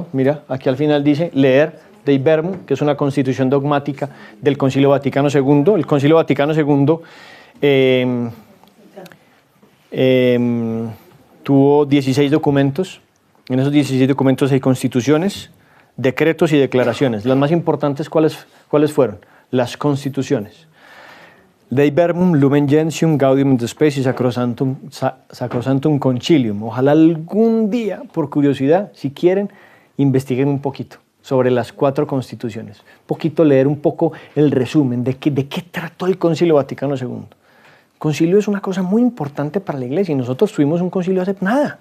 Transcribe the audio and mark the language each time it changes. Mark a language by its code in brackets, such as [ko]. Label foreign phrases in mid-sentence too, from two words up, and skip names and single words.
[es] Mira, aquí al final dice leer Dei Verbum, que es una constitución dogmática del Concilio Vaticano II. El Concilio Vaticano II tuvo 16 documentos. En esos 16 documentos hay constituciones, decretos y declaraciones. Las más importantes, ¿cuáles fueron? Las constituciones. Dei Verbum Lumen Gentium Gaudium et Spes Sacrosanctum Concilium. Ojalá algún día, por curiosidad, si quieren, investiguen un poquito sobre las 4 constituciones. Un poquito leer un poco el resumen de qué trató el Concilio Vaticano II. El concilio es una cosa muy importante para la Iglesia y nosotros tuvimos un concilio hace nada.